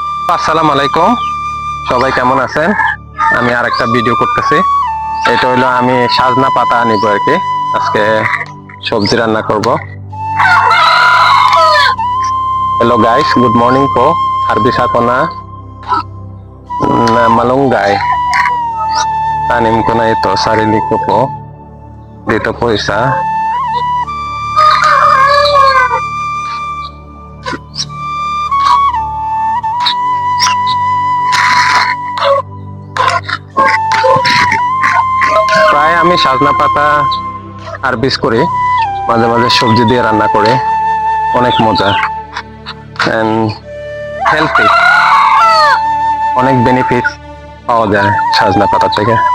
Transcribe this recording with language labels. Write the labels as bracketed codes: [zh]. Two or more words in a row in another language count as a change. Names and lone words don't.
[bn] আসসালামু আলাইকুম, সবাই কেমন আছেন? আমি আর একটা ভিডিও করতেছি। এটা হইলো আমি সাজনা পাতা আনিব আর কি। আজকে সবজি রান্না করব। [en] Hello guys, good morning po. [tl] Harvest ako na malunggay. Tanim ko na ito, sarili ko po. Dito po isa. [bn] প্রায় আমি সাজনা পাতা হারভেস্ট করি, মাঝে মাঝে সবজি দিয়ে রান্না করে, অনেক মজা [en] and healthy, [bn] অনেক বেনিফিট পাওয়া যায় সাজনা পাতা থেকে।